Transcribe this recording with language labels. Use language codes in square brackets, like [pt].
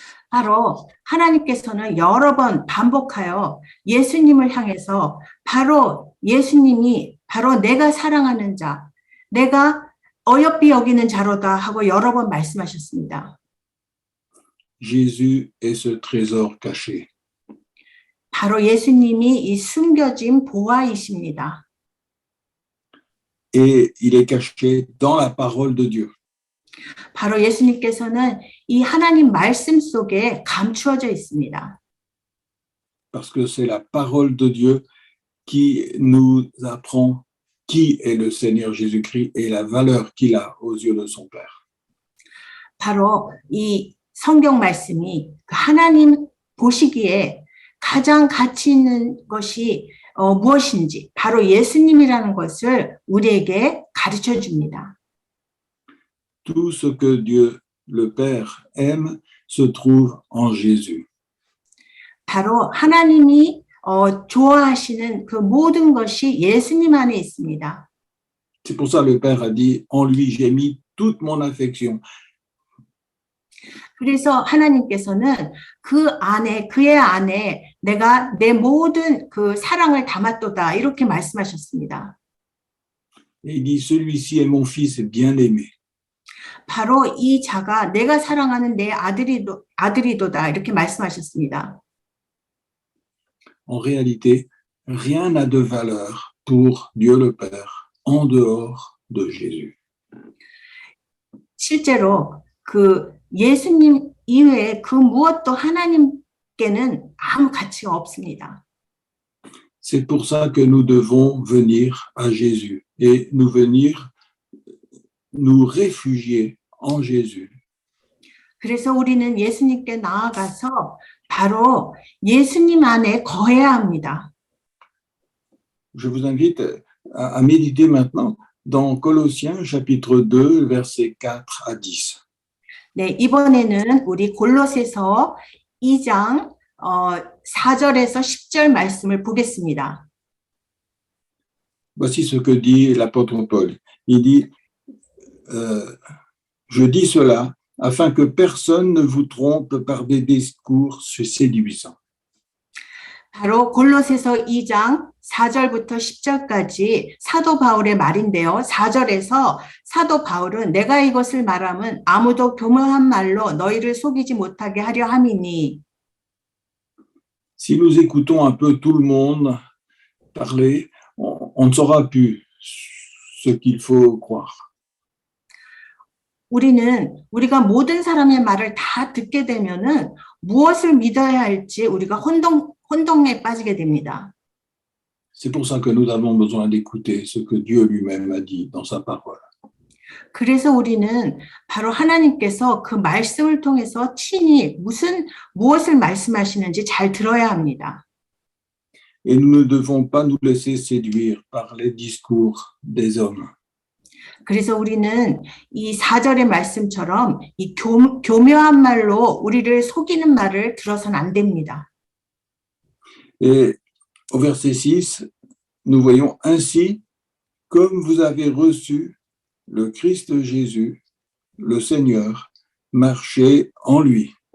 [ko] 바로 하나님께서는 여러 번 반복하여 예수님을 향해서 바로 예수님이 바로 내가 사랑하는 자, 내가 어여삐 여기는 자로다 하고 여러 번 말씀하셨습니다. [fr] Jésus est ce trésor caché. [ko] 바로 예수님이 이 숨겨진 보화이십니다. [fr] Et il est caché dans la parole de Dieu. [ko] 바로 예수님께서는 이 하나님 말씀 속에 감추어져 있습니다. [fr] Parce que c'est la parole de Dieu qui nous apprend qui est le Seigneur Jésus-Christ et la valeur qu'il a aux yeux de son Père. [ko] 바로 이 성경 말씀이 하나님 보시기에 가장 가치 있는 것이 무엇인지 바로 예수님이라는 것을 우리에게 가르쳐 줍니다. [fr] Tout ce que Dieu, le Père, aime se trouve en Jésus. [ko] 바로 하나님이 좋아하시는 그 모든 것이 예수님 안에 있습니다. [fr] C'est pour ça que le Père a dit, en lui j'ai mis toute mon affection. [ko] 그래서 하나님께서는 그 안에 그의 안에 내가 내 모든 그 사랑을 담았도다 이렇게 말씀하셨습니다. [fr] Et il dit, celui-ci est mon fils bien-aimé. [ko] 바로 이 자가 내가 사랑하는 내 아들이도다 이렇게 말씀하셨습니다. [fr] En réalité, rien n'a de valeur pour Dieu le Père en dehors de Jésus. [ko] 실제로 그 예수님 이외에 그 무엇도 하나님께는 아무 가치가 없습니다. [fr] C'est pour ça que nous devons venir à Jésus et nous réfugier en Jésus. [ko] 그래서 우리는 예수님께 나아가서 바로 예수님 안에 거해야 합니다. [fr] Je vous invite à méditer maintenant dans Colossiens chapitre 2, versets 4 à 10. [ko] 네, 이번에는 우리 골로새서 2장 4절에서 10절 말씀을 보겠습니다. [fr] Voici ce que dit l'apôtre Paul. Il dit, je dis cela afin que personne ne vous trompe par des discours séduisants. [ko] 바로 골로새서 2장 4절부터 10절까지 사도 바울의 말인데요. 4절에서 사도 바울은 내가 이것을 말하면 아무도 교묘한 말로 너희를 속이지 못하게 하려 함이니. [fr] Si nous écoutons un peu tout le monde parler, on ne saura plus ce qu'il faut croire. [ko] 우리가 모든 사람의 말을 다 듣게 되면은 무엇을 믿어야 할지 우리가 혼동에 빠지게 됩니다. [fr] C'est pour ça que nous avons besoin d'écouter ce que Dieu lui-même a dit dans sa parole. [ko] 그래서 우리는 바로 하나님께서 그 말씀을 통해서 친히 무엇을 말씀하시는지 잘 들어야 합니다. [fr] Et nous ne devons pas nous laisser séduire par les discours des hommes. [ko] 그래서 우리는 이 4절의 말씀처럼 이 교묘한 말로 우리를 속이는 말을 들어서는 안 됩니다. [fr] Et au verset 6, nous voyons ainsi, comme vous avez reçu le Christ Jésus, le Seigneur, marchez en lui.